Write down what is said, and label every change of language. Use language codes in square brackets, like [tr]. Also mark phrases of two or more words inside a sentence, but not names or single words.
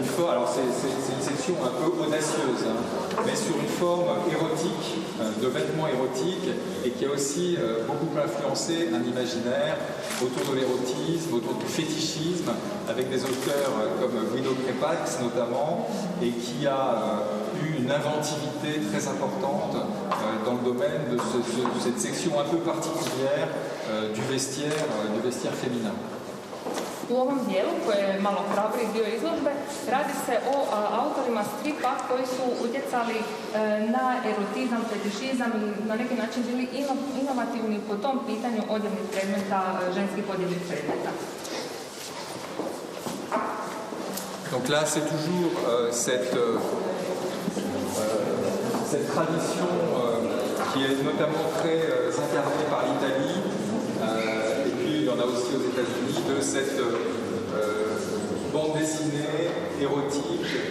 [fr] forme, alors c'est une section un peu audacieuse, hein, mais sur une forme érotique, de vêtements érotiques, et qui a aussi beaucoup influencé un imaginaire autour de l'érotisme, autour du fétichisme, avec des auteurs comme Guido Crepax notamment, et qui a eu une inventivité très importante dans le domaine de cette section un peu particulière du vestiaire féminin. [hr] U ovom dijelu, koji je malo hrabriji dio izložbe, radi se o autorima stripa koji su utjecali na erotizam, fetišizam i na neki način bili inovativni po tom pitanju odjevnih predmeta, ženskih odjevnih predmeta. [fr] Donc là, c'est toujours cette tradition qui est notamment très incarnée par l'Italie, et puis il y en a aussi aux États-Unis, de cette bande dessinée érotique